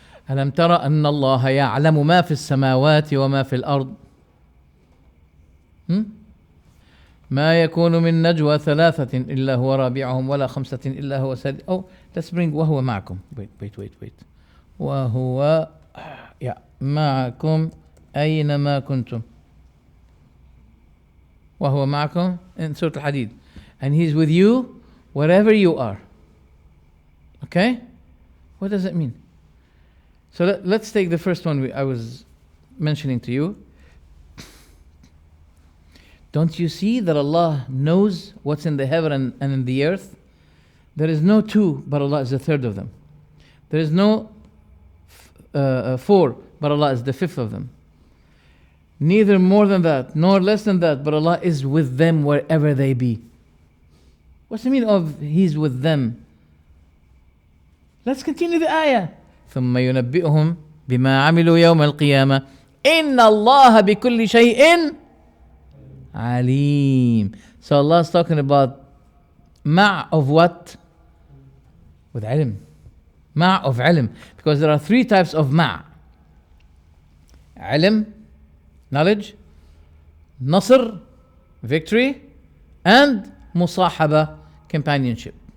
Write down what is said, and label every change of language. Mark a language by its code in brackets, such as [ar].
[ar] أَلَمْ تَرَ أَنَّ اللَّهَ يَعْلَمُ مَا فِي السَّمَاوَاتِ وَمَا فِي الْأَرْضِ ما يكون من نجوى 3 إلا هو رابعهم ولا 5 إلا هو سادسهم. [en] Oh, let's bring [ar] وهو معكم. Wait. وهو معكم أينما كنتم. وهو معكم [en] in Surah Al-Hadid. And He's with you wherever you are. Okay? What does it mean? So let's take the first one I was mentioning to you. Don't you see that Allah knows what's in the heaven and in the earth? There is no 2, but Allah is the 3rd of them. There is no 4, but Allah is the 5th of them. Neither more than that, nor less than that, but Allah is with them wherever they be. What's the meaning of He's with them? Let's continue the ayah. [ar] ثم ينبئهم بما عملوا يوم القيامة إن الله بكل شيء عليم. [en] So Allah is talking about ma' of what? With ilm. Ma' of ilm. Because there are 3 types of ma'. Ilm, knowledge, nasr, victory, and musahaba, companionship.